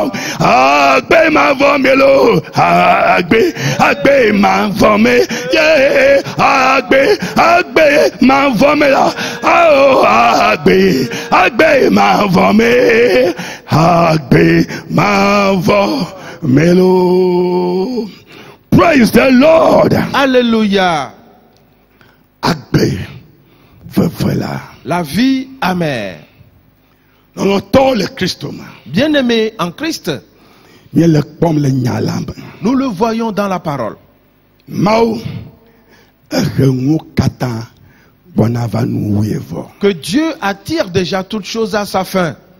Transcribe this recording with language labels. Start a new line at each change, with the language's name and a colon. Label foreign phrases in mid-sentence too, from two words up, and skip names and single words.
Ewe: vome lo agbe ma vome ye agbe ma vome la oh agbe ma vome lo.
English: Praise the Lord.
French: Alléluia.
Ewe: Agbe,
French: voilà. La vie amère. Bien-aimé en Christ, nous le voyons dans la parole. Que Dieu attire déjà toutes choses à sa fin.